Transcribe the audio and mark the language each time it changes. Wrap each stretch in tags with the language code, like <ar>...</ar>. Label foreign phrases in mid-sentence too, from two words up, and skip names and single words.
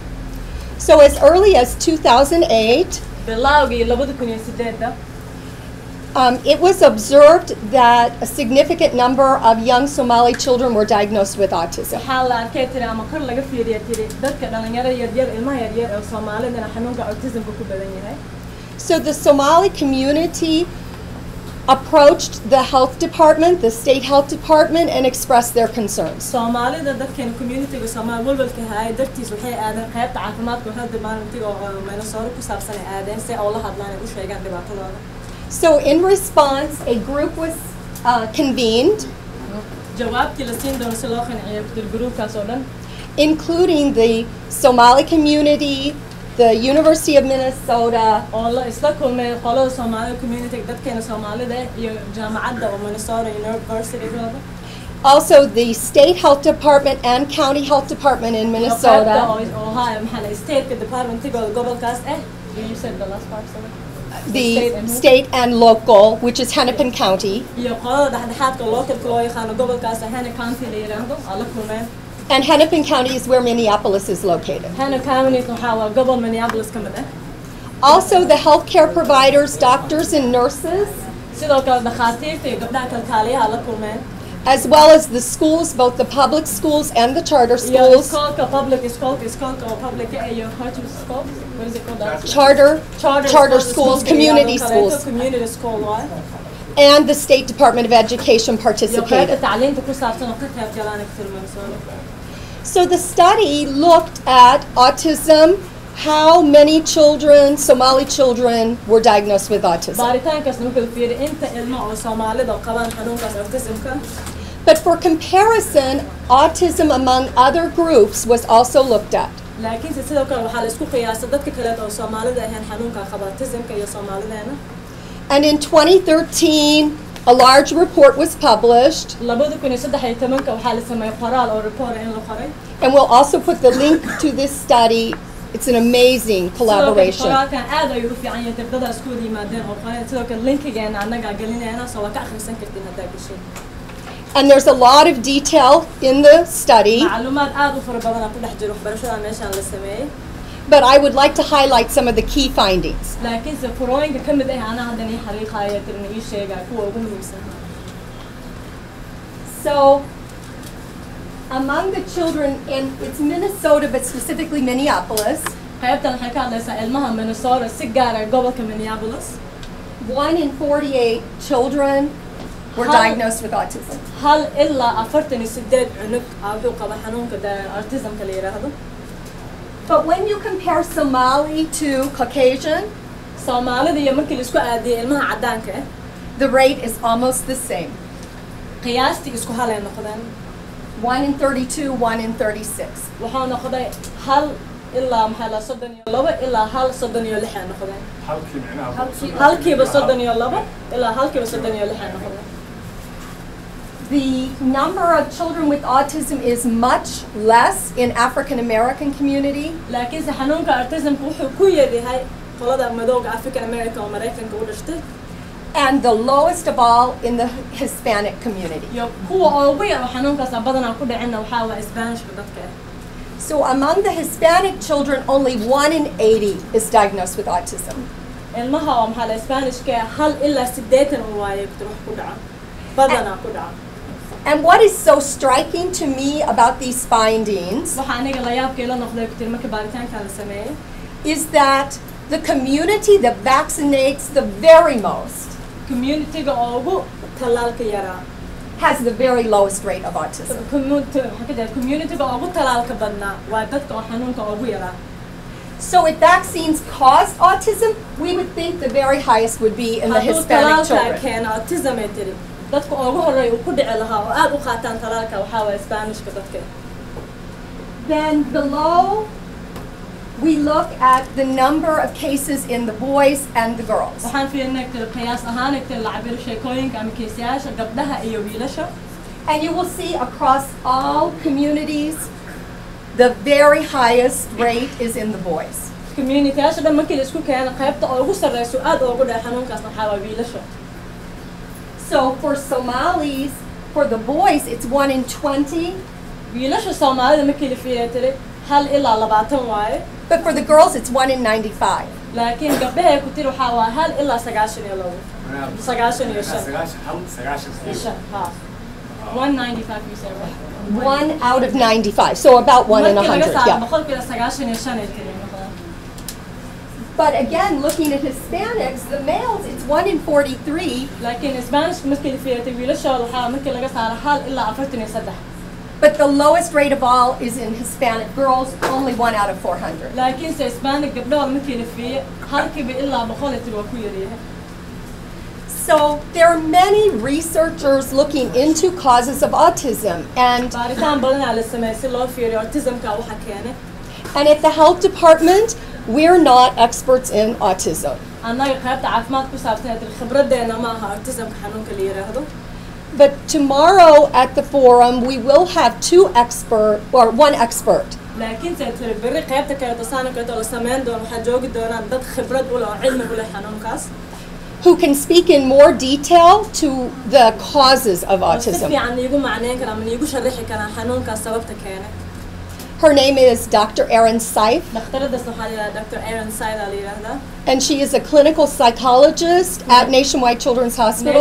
<en>So as early as 2008,</en> <so>bilowgii 2008</so> <en>it was observed that a significant number of young Somali children were diagnosed with autism.</en> <so>waxaa la arkay tiri ama kor laga fiiriyay tiri dadka dhalinyarada yar ilmaha yar ee Soomaalida xanuunka autismka ku badan yahay.</so> <en>So the Somali community approached the health department, the state health department, and expressed their concerns.</en> <so>Soomaalida dadkan community-ga Soomaali walwalka hay dartiis waxay aadeen qaybta caafimaadka</so> <en>health department-ga</en> <so>oo Minnesota ku saabsan ay aadeen si ay la hadlaan ay u sheegaan dhibaatadooda.</so> <en>So in response, a group was convened,</en> <so>jawaabtii la siin doono si loo qanciyo groupkaas oo dhan,</so> <en>including the Somali community, the University of Minnesota,</en> <so>oo la isla kulmay qolada</so> <en>Somali community</en> <so>dadkeena Soomaalida iyo jaamacadda oo Minnesota University-gooda.</so> <en>also the state health department and county health department in Minnesota, state department-gooda</en> <so>gobolkaas eh.</so> <en>You said the last part, sorry. the state and local, which is Hennepin County,</en> <so>iyo qolada dhexdhexaadka local loo yaqaano gobolkaas Hennepin County la yiraahdo ala kulmeen.</so> <en>and Hennepin County is where Minneapolis is located.</en> <so>Hennepin County waxaa waa gobol Minneapolis ka mid ah.</so> <en>Also the healthcare providers, doctors and nurses,</en> <so>sidoo kale dhakhaatiirta iyo gabdhaha kalkaaliyaha la kulmeen.</so> <en>as well as the schools, both the public schools and the charter</en> <so>iyo</so> <en>schools,</en> <so>iskoolka public iskoolka oo public iyo</so> <en>charter school. What is it called? charter schools, community schools, community school</en> <so>waa.</so> <en>and the State Department of Education</en> <so>iyo qaybta</so> <en>participated.</en> <so>tacliinta ku saabsan oo ka qayb galaan Minnesota.</so> <en>So the study looked at autism, how many children, Somali children, were diagnosed with autism.</en> <so>baaritaankaas wuxuu fiiriyay inta ilmo oo Soomaalida qabaan xanuunkaas autismka.</so> <en>But for comparison, autism among other groups was also looked at.</en> <so>laakiin sidoo kale waxaa la isku qiyaasay dadka kale oo Soomaalida ahaan xanuunka qaba autismka iyo Soomaalideena.</so> <en>And in 2013, A large report was published,</en> <so>labada kun iyo saddex iyo tobanka waxaa la sameeyay qoraal oo report in la qoray</so> <en>and we'll also put the link to this study. It's an amazing collaboration.</en> <so>qoraalkan aad ayuu u fiican yahay tabdada isku wada yimaadeen oo qoray sidoo kale linkigeena annaga gelinayna soo waa ka akhrisan kartiin haddaa gashay</so> <en>And there's a lot of detail in the study,</en> <so>macluumaad aad u fara badan ku dhex jiro waxbarashada meeshaan la sameeyay</so> <en>but I would like to highlight some of the key findings.</en> <so>laakiin se furooyinka ka mid ah ana haddan ii xariiqaaya tirna ii sheegaa kuwa ugu muhiimsan</so> <en>So, among the children in it's Minnesota, but specifically Minneapolis,</en> <so>qaybtan waxay ka hadlaysaa ilmaha Minnesota si gaar ah gobolka Minneapolis</so> <en>1 in 48 children were How- diagnosed with autism.</en> <so>hal ilaa 48 cunug wuxuu qaba xanuunka autismka la yiraahdo</so> <en>But when you compare Somali to Caucasian,</en> <so>Soomaalida iyo markii la isku aadiyay ilmaha cadaanka ah</so> <en>the rate is almost the same.</en> <so>qiyaastii isku hal ay noqdeen</so> <en>1 in 32, 1 in 36.</en> <so>waxaa noqday hal ilaa maxaa la 32 ilaa hal 36 ay noqdeen halkiiba 32 ilaa halkiiba 36 ay noqdeen</so> <en>The number of children with autism is much less in African American community,</en> <so>laakiin se xanuunka autismka wuxuu ku yeedyahay qolada madowga African American oo Mareykanka u dhashtay</so> <en>and the lowest of all in the Hispanic community.</en> <so>iyo kuwa ugu yar oo xanuunkaas badanaa ku dhacina waxaa waa Isbaanishka dadka ah</so> <en>So among the Hispanic children, only 1 in 80 is diagnosed with autism.</en> <so>ilmaha oo maxaa la Isbaanishka hal ilaa 80 oo waaye wax ku dhaca badanaa ku dhaca</so> <en>And what is so striking to me about these findings</en> <so>waxa aniga la yaabkay la noqday kutir markii baaritaanka la sameeyay</so> <en>is that the community that vaccinates the very most</en> <so>community-ga ugu talaalka yaraa</so> <en>has the very lowest rate of autism.</en> <so>community-ga ugu talaalka badnaa waa dadka oo xanuunka ugu yaraa</so> <en>So if vaccines cause autism, we would think the very highest would be in the</en> <so>hadduu</so> <en>Hispanic</en> <so>talaalka</so> <en>children.</en> <so>keena autism ay tiri dadka ugu horeeya uu ku dhici lahaa oo aad u qaataan talaalka waxaa waa Isbaanishka dadka</so> <en>Then below, we look at the number of cases in the boys and the girls.</en> <so>waxaan fiirinay qiyaas ahaan la cabiro sheekooyinka ama kiisayaasha gabdhaha iyo wiilasha</so> <en>And you will see across all communities, the very highest rate is in the boys.</en> <so>community-yaasha dhan markii la isku keeno qaybta ugu sarreyso aad ugu dhaca xanuunkaas waxaa waa wiilasha</so> <en>So for Somalis, for the boys, it's 1 in 20,</en> <so>wiilasha Soomaalida markii la fiiriyo tiri hal ilaa 20 waaye</so> <en>but for the girls, it's 1 in 95.</en> <so>laakiin gabdhaha ay ku tiri waxaa waa hal ilaa 95 ha 195</so> <en>you said right 1 out of 95, so about 1 in</en> <so>markii</so> <en>100,</en> <so>laga saaro</so> <en>yeah.</en> <so>boqolkiiba 95 ay tiri</so> <en>But again, looking at Hispanics, the males, it's 1 in 43,</en> <so>laakiin Spanish markii la fiiriyo wiilashooda waxaa markii laga saaro hal ilaa 43</so> <en>but the lowest rate of all is in Hispanic girls, only 1 out of 400.</en> <so>laakiin se Hispanic gabdhaha markii la fiiriyo halkiiba ilaa 100 ay tiri waa ku yaryahay</so> <en>So there are many researchers looking into causes of autism, and</en> <so>baaritaan badanaa la sameeyay si loo fiiriyo autismka waxa keenay</so> <en>at the health department, we're not experts in autism.</en> <so>annaga qaybta caafimaad ku saabsan ee khibradeena ma aha autismka xanuunka la yiraahdo</so> <en>But tomorrow at the forum, we will have 1 expert</en> <so>laakiin se tiri berri qaybta kale tasaanka la sameyn doono waxaa joogi doonaan dad khibrad u leh oo cilmi u leh xanuunkaas</so> <en>who can speak in more detail to the causes of</en> <so>oo si</so> <en>autism.</en> <so>fiican iigu macneyn kara ama iigu sharixi karaan xanuunkaas sababta keenay</so> <en>Her name is Dr. Erin Seif,</en> <so>dhakhtaradaas waxaa la yidhahdaa Dr. Erin Saida la yidhaahdaa</so> <en>and she is a clinical psychologist at Nationwide Children's Hospital</en>